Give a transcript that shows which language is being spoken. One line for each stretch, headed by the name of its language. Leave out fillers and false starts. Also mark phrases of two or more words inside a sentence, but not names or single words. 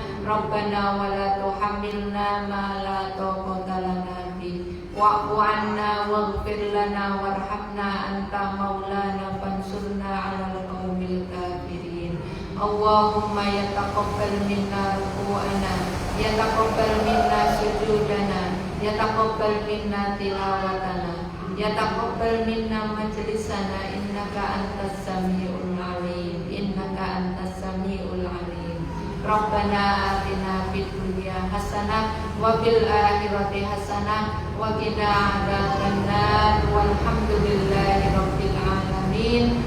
Arabic: ربنا ولا تحملنا ما لا طاقة لنا به واعف عنا واغفر لنا وارحمنا أنت مولانا فانصرنا على القوم الكافرين. اللهم يتقبل منا ركوعنا، يتقبل منا سجودنا، يتقبل منا تلاوتنا، يتقبل منا مجلسنا, إنك أنت السميع العليم، إنك أنت السميع العليم. ربنا آتنا في الدنيا حسنة وفي الآخرة حسنة وقنا عذاب النار والحمد لله رب العالمين.